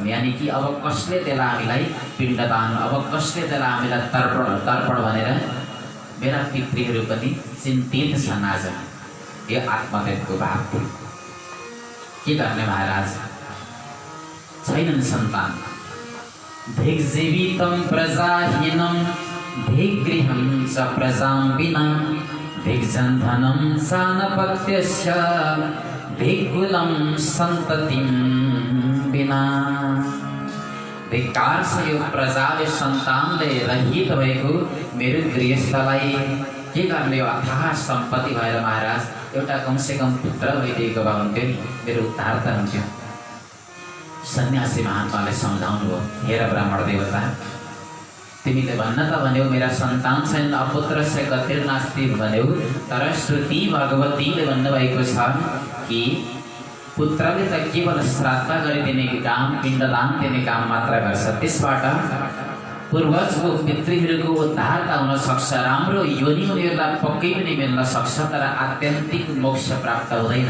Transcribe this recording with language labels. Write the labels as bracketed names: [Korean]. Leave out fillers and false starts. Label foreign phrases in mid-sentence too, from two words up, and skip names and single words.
[Nepali] यानि कि अब कसले त्यसलाई हामीलाई पिण्डदान, अब कसले त्यसलाई हामीलाई तर्पण भनेर मेरा पितृहरू पनि चिन्तित छन् आज। यो आत्मदेवको भाव के गर्ने महाराज? छैनन् सन्तान। [Sanskrit] धिक्जीवितं प्रजाहीनं धिगृहं च प्रजां विना धिग्जन्धनं सानपत्यस्य धिग्कुलं सन्ततिं विना। [Nepali] धिक्कार छ यो प्रजाले सन्तानले रहित भएको मेरो गृहस्थलाई। के गर्ने यो अथाह सम्पत्ति भएर महाराज एउटा कमसेकम पुत्र भइदिएको भए हुन्थ्यो नि, मेरो उद्धार त हुन्थ्यो। सन्यासी महात्माले सम्झाउनु भयो, हेर ब्राह्मण देवता, तिमीले भन्न त भन्यौ मेरा सन्तान छैन, [Sanskrit] अपुत्र से गतिर नास्ति [Nepali] भन्यौ, तर श्रुति भगवतीले भन्नुभएको छ कि पुत्रले त केवल श्राद्ध गरिदिने काम, पिण्डदान दिने काम मात्र गर्छ। त्यसबाट पूर्वजको पितृहरूको उद्धार त हुन सक्छ, राम्रो योनि उनीहरूलाई पक्कै पनि मिल्न सक्छ, तर आत्यन्तिक मोक्ष प्राप्त हुँदैन।